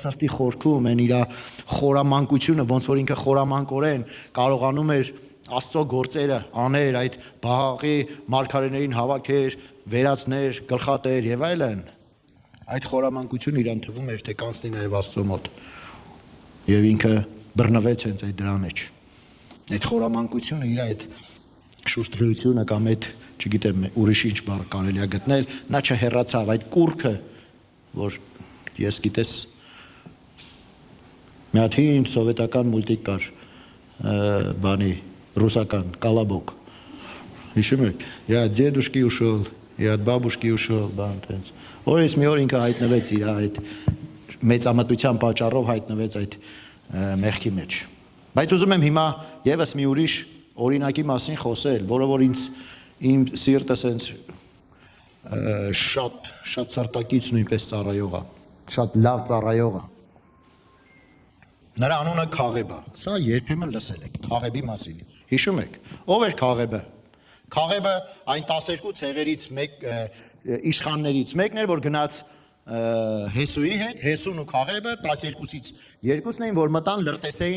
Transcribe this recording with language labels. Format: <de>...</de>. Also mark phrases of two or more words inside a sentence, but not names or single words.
<hy>սրտի խորքում այն իր խորամանկությունը, ոնց որ ինքը խորամանկորեն կարողանում էր Աստծո գործերը աներ, այդ Բաղի մարգարեներին հավաքեր, վերացներ, գլխատեր եւ այլն։ Այդ խորամանկությունը իրան թվում էր, թե կանցնի նաեւ Աստծո մոտ։ Եվ ինքը բռնվեց հենց այդ դրա մեջ։ Այդ խորամանկությունը իր այդ շուշտրությունը կամ այդ, չգիտեմ, ուրիշ ինչ բառ կարելի է գտնել, նա չհեռացավ այդ կուրքը, որ ես գիտես մի հատ հին սովետական մուլտիկ կար, բանի ռուսական Колобок։ Հիշում եք,</hy> <ru>я от дедушки ушел, я от бабушки ушел,</ru> <hy>բան տենց։ Օրից մի օր ինքը հայտնվեց իր այդ մեծամտության պատճառով հայտնվեց այդ մեղքի մեջ։ Բայց ուզում եմ հիմա եւս մի ուրիշ օրինակի մասին խոսել, որը որ իմ սիրտը սենց շատ սրտակից նույնպես ծառայող է, շատ լավ ծառայող է։ Նրա անունը Քաղեբ է։ Սա երբեմն լսել եք Քաղեբի մասին։ Հիշում եք, ով էր Քաղեբը։ Քաղեբը այն 12 ցեղերից մեկ իշխաններից մեկն էր, որ գնաց Հեսուի հետ, Հեսուն ու Քաղեբը 12-ից երկուսն էին, որ մտան լրտեսեին</hy>